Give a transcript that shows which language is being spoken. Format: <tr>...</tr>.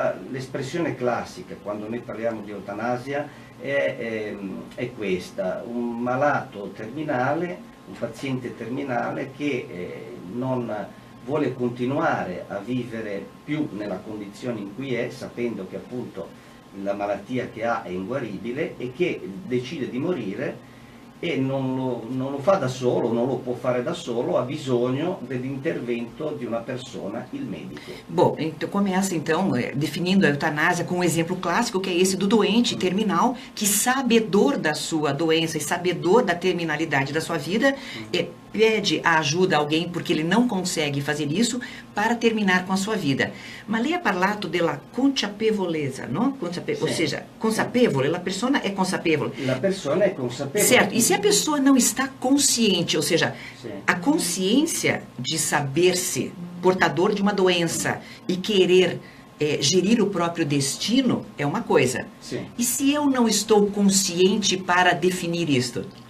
<it>L'espressione classica quando noi parliamo di eutanasia è questa: un malato terminale, un paziente terminale che non vuole continuare a vivere più nella condizione in cui è, sapendo che appunto la malattia che ha è inguaribile, e che decide di morire e non lo fa da solo, non lo può fare da solo, ha bisogno dell'intervento di una persona, il medico.</it> <pt>Bom, então começa definindo a eutanásia com um exemplo clássico, que é esse do doente terminal, que sabedor da sua doença e sabedor da terminalidade da sua vida, pede a ajuda a alguém porque ele não consegue fazer isso para terminar com a sua vida.</pt> <it>Ma lei ha parlato della consapevolezza, no?</it> <pt>Ou seja,</pt> <it>consapevole, la persona è consapevole. La persona è consapevole.</it> <pt>Certo, e se a pessoa não está consciente, ou seja, a consciência de saber-se portador de uma doença e querer gerir o próprio destino é uma coisa.</pt> <it>Sì.</it> <pt>E se eu não estou consciente para definir isto?</pt>